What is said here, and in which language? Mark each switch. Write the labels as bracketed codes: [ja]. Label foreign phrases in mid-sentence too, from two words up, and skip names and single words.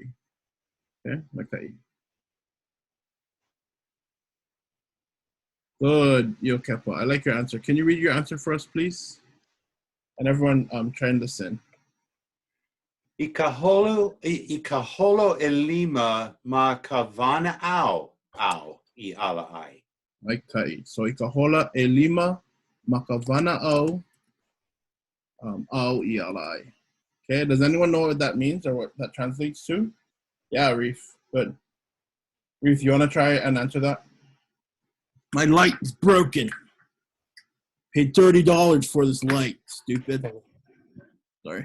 [en] Okay, makai. Good, Yo Kepa. I like your answer. Can you read your answer for us, please? And everyone, try and listen. [haw] I ka holo e lima ma ka vana'au au I ala'ai. Makai. So I ka hola e lima ma ka vana'au au I alai. [en] Okay, does anyone know what that means or what that translates to? Yeah, Reef. Good. Reef, you want to try and answer that? My light is broken. Paid $30 for this light, stupid. Sorry.